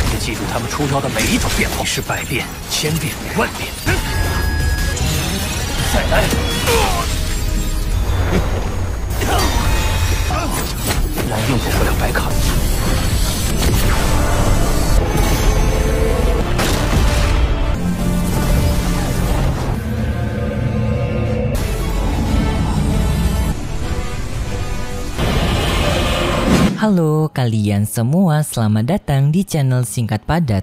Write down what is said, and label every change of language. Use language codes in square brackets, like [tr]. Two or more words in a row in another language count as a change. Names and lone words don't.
[zh] 记住他们出招的每一种变化，是百变、千变、万变。再来！蓝用不了白卡。 [id] Halo kalian semua, selamat datang di channel Singkat Padat.